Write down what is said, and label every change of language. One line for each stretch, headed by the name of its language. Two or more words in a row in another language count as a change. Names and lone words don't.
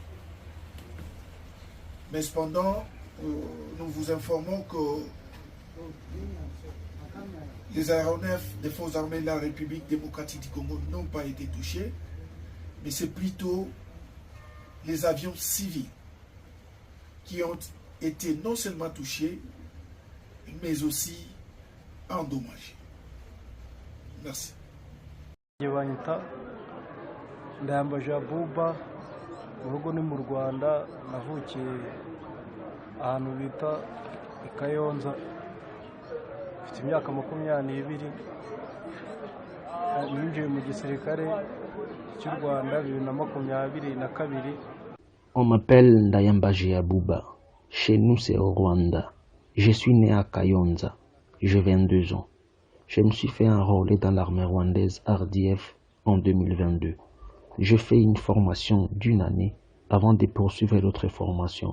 French: Mais cependant, nous vous informons que les aéronefs des forces armées de la République démocratique du Congo n'ont pas été touchés, mais c'est plutôt les avions civils qui ont été non seulement touchés, mais aussi endommagés. Merci.
Kinyarwanda: Ndayambaje Abuba, urugo ni mu Rwanda, navukiye ahantu bita i Kayonza, mfite imyaka 22, ninjiye mu gisirikare cy'u Rwanda 2022.
French: On m'appelle Ndayambaje Abuba. Chez nous c'est au Rwanda. Je suis né à Kayonza. J'ai 22 ans. Je me suis fait enrôler dans l'armée rwandaise RDF en 2022. Je fais une formation d'1 année avant de poursuivre l'autre formation.